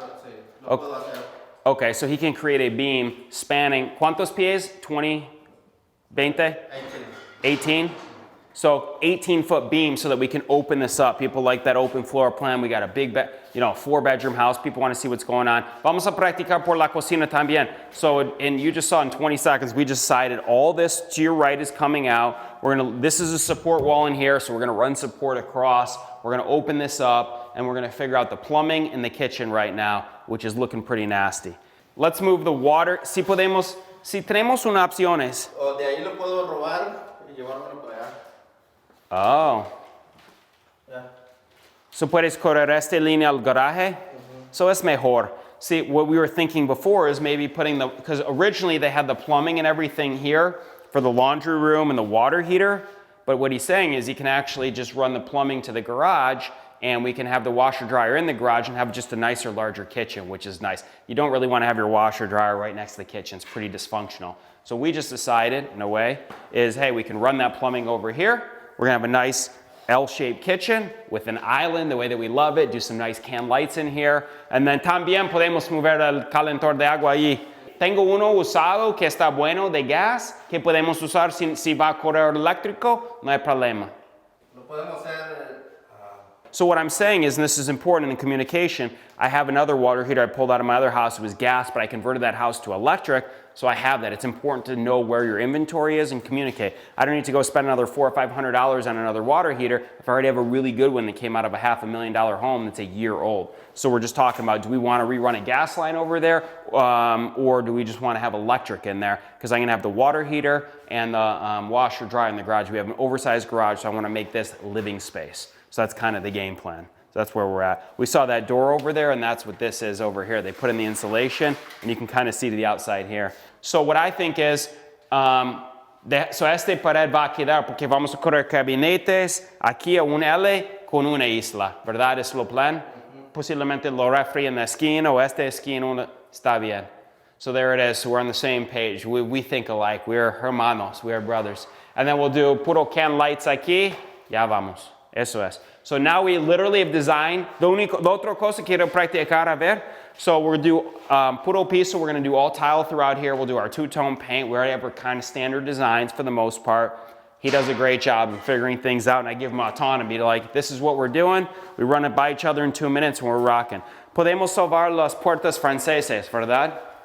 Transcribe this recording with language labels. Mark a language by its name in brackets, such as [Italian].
[Spanish] Sí. Lo puedo hacer. [English] Okay, so he can create a beam spanning, ¿cuántos pies? 20, 20? 18? So 18-foot beam so that we can open this up. People like that open floor plan. We got a big, 4-bedroom house. People want to see what's going on. [Spanish] Vamos a practicar por la cocina también. [English] So, and you just saw in 20 seconds, we just decided all this to your right is coming out. This is a support wall in here, so we're gonna run support across. We're gonna open this up, and we're gonna figure out the plumbing in the kitchen right now, which is looking pretty nasty. Let's move the water. [Spanish] Si tenemos unas opciones. O de ahí lo puedo robar y llevármelo para allá. Oh. [English] Yeah. [Spanish] So puedes correr esta línea al garaje? So es mejor. [English] See, what we were thinking before is maybe putting because originally they had the plumbing and everything here for the laundry room and the water heater. But what he's saying is he can actually just run the plumbing to the garage and we can have the washer dryer in the garage and have just a nicer, larger kitchen, which is nice. You don't really want to have your washer dryer right next to the kitchen. It's pretty dysfunctional. So we just decided, in a way, is hey, we can run that plumbing over here. We're gonna have a nice L-shaped kitchen with an island, the way that we love it, do some nice can lights in here. [Spanish] And then también podemos mover el calentor de agua allí. Tengo uno usado que está bueno de gas, que podemos usar si va a correr eléctrico, no hay problema. Lo podemos hacer. [English] So what I'm saying is, and this is important in communication, I have another water heater I pulled out of my other house. It was gas, but I converted that house to electric, so I have that. It's important to know where your inventory is and communicate. I don't need to go spend another $400 or $500 on another water heater if I already have a really good one that came out of a $500,000 home that's a year old. So we're just talking about, do we want to rerun a gas line over there, or do we just want to have electric in there? Because I'm going to have the water heater and the washer dryer in the garage. We have an oversized garage, so I want to make this living space. So that's kind of the game plan. So that's where we're at. We saw that door over there, and that's what this is over here. They put in the insulation, and you can kind of see to the outside here. [Spanish] So what I think is, so este pared va a quedar porque vamos a correr gabinetes aquí a un L con una isla, ¿verdad? Es lo plan. posiblemente lo refri en la esquina o esta esquina está bien. [English] So there it is. So we're on the same page. We think alike. We're hermanos. We are brothers. And then we'll do puro can lights aquí. Ya vamos. Eso es. So now we literally have designed. [Spanish] La otra cosa quiero practicar a ver. [English] So we're going to do puro piso. We're going to do all tile throughout here. We'll do our two-tone paint. We already have our kind of standard designs for the most part. He does a great job of figuring things out, and I give him autonomy to like, this is what we're doing. We run it by each other in 2 minutes and we're rocking. [Spanish] Podemos salvar las puertas franceses, ¿verdad?